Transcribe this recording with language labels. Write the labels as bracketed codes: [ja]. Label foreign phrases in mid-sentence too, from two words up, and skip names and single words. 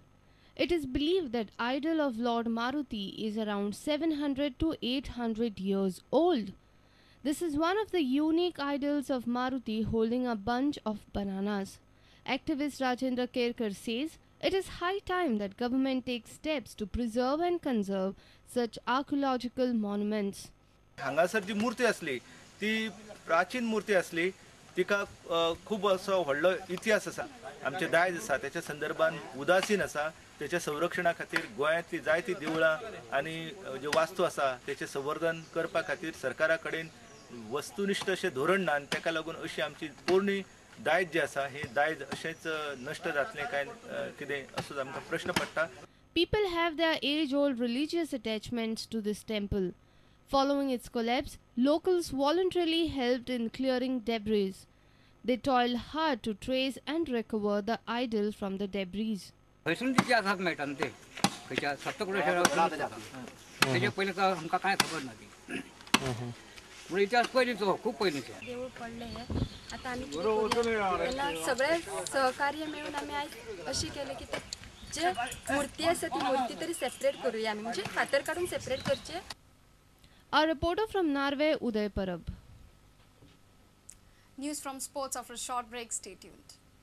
[en] It is believed that idol of Lord Maruti is around 700 to 800 years old. This is one of the unique idols of Maruti holding a bunch of bananas. Activist Rajendra Kerkar says it is high time that government takes steps to preserve and conserve such archaeological monuments. [kok] हांगासर जी मूर्ती असली ती प्राचीन मूर्ती असली तिका खूप असो व्हडलो इतिहास आसा आमचे दायज आसा त्याच्या संदर्भान उदासीन आसा त्याच्या संरक्षणा खातीर गोंयांतली जायती देवळां आनी जे वास्तू आसा त्याचे संवर्धन करपा खातीर सरकारा कडेन वस्तुनिश्ठ अशें धोरण ना आनी ताका लागून अशी आमची पोरणी दायज जे आसा हे दायज अशेंच नश्ट जातलें काय कितें असो आमकां प्रश्न पडटा. [en] People have their age-old religious attachments to this temple. Following its collapse, locals voluntarily helped in clearing debris. They toiled hard to trace and recover the idol from the debris. [mr] देऊळ पडले आता आम्ही सगळे सहकार्य मिळून आम्ही आज अशी केले की जे मूर्ती असते ती मूर्ती तरी सेपरेट करूया आम्ही म्हणजे फातर काढून सेपरेट करचे. [en] A reporter from Narve, Uday Parab. News from sports after a short break. Stay tuned.